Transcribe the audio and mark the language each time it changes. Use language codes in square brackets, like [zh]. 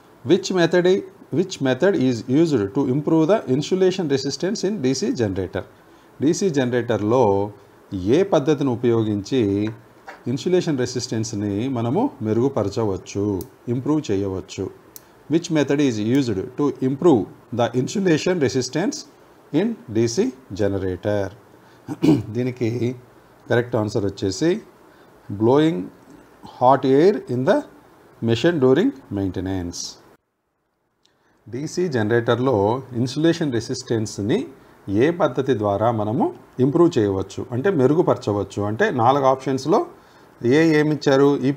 [en] Which method is used to improve the insulation resistance in DC generator? [te] DC జనరేటర్లో ఏ పద్ధతిని ఉపయోగించి insulation రెసిస్టెన్స్ని మనము మెరుగుపరచవచ్చు, improve చేయవచ్చు. [en] Which method is used to improve the insulation resistance in DC generator? [te] దీనికి correct answer వచ్చేసి [en] Blowing hot air in the machine during maintenance. [te] DC జనరేటర్లో insulation రెసిస్టెన్స్ని ఏ పద్ధతి ద్వారా మనము ఇంప్రూవ్ చేయవచ్చు అంటే మెరుగుపరచవచ్చు అంటే 4 ఆప్షన్స్లో ఏమిచ్చారు.